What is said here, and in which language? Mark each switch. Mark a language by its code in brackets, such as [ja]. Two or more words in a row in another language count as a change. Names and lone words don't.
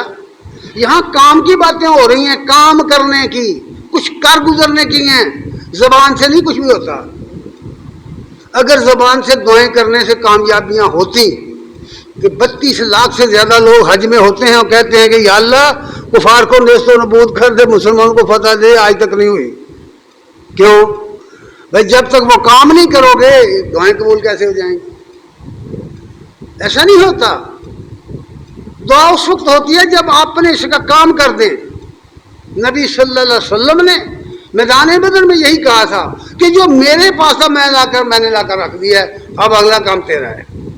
[ur] یہاں کام کی باتیں ہو رہی ہیں، کام کرنے کی، کچھ کر گزرنے کی ہیں. زبان سے نہیں کچھ بھی ہوتا. اگر زبان سے دعائیں کرنے سے کامیابیاں ہوتی کہ 32 لاکھ سے زیادہ لوگ حج میں ہوتے ہیں اور کہتے ہیں کہ یا اللہ کفار کو نیست و نبود کر دے، مسلمانوں کو فتح دے، آج تک نہیں ہوئی. کیوں بھائی؟ جب تک وہ کام نہیں کرو گے دعائیں قبول کیسے ہو جائیں گی؟ ایسا نہیں ہوتا. دعا اس وقت ہوتی ہے جب آپ نے اس کا کام کر دیں. نبی [ar] صلی اللہ علیہ وسلم [ur] نے میدان بدر میں یہی کہا تھا کہ جو میرے پاس تھا میں نے لا کر رکھ دیا ہے، اب اگلا کام تیرا ہے.